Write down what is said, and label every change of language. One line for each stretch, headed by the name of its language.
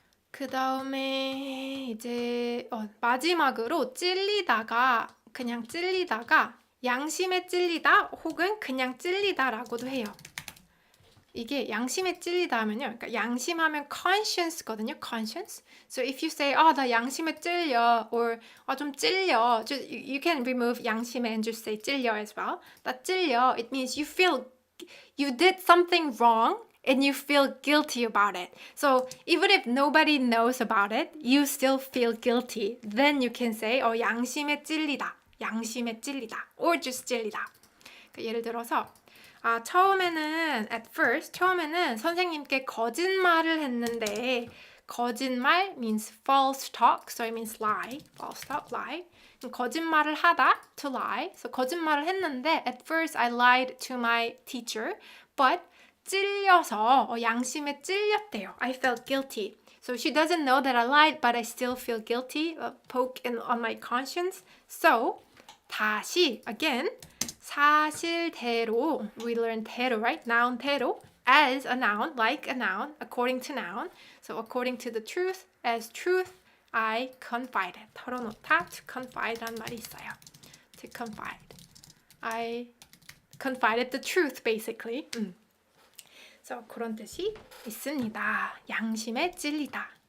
Korean: 그 다음에 이제 마지막으로 그냥 찔리다가 양심에 찔리다 혹은 그냥 찔리다라고도 해요. 이게 양심에 찔리다 하면요. 그러니까 양심하면 conscience거든요.
English: conscience. So if you say,
Korean: 나 양심에 찔려,
English: or
Korean: 좀 찔려,
English: just, you can remove 양심에 and just say 찔려 as well.
Korean: 나 찔려,
English: it means you feel you did something wrong and you feel guilty about it. So even if nobody knows about it, you still feel guilty. Then you can say,
Korean: 양심에 찔리다,
English: or just 찔리다.
Korean: 그러니까 예를 들어서 처음에는 선생님께 거짓말을 했는데 거짓말
English: means false talk, so it means lie. false talk, lie.
Korean: 거짓말을 하다,
English: to lie. So
Korean: 거짓말을 했는데
English: at first I lied to my teacher, but
Korean: 찔려서 양심에 찔렸대요.
English: I felt guilty. So she doesn't know that I lied, but I still feel guilty, poke on my conscience. So
Korean: 다시
English: again 사실대로, we learned 대로, right? noun 대로, as a noun, like a noun, according to noun. So according to the truth, as truth, I confided.
Korean: 털어놓다,
English: to confide
Korean: 란 말이 있어요.
English: To confide. I confided the truth, basically.
Korean: So 그런 뜻이 있습니다. 양심에 찔리다.